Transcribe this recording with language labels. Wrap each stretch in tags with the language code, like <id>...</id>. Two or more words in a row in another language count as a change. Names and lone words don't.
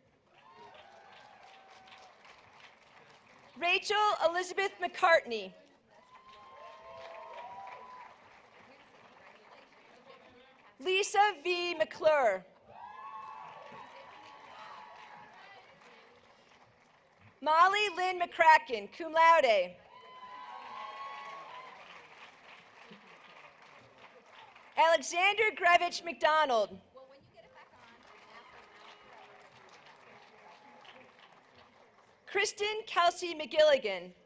<en>Rachel Elizabeth McCartney. Lisa V. McClure. Molly Lynn McCracken,</en> <la>cum laude.</la> <en>Alexander Grevich McDonald. Kristen Kelsey McGilligan.</en>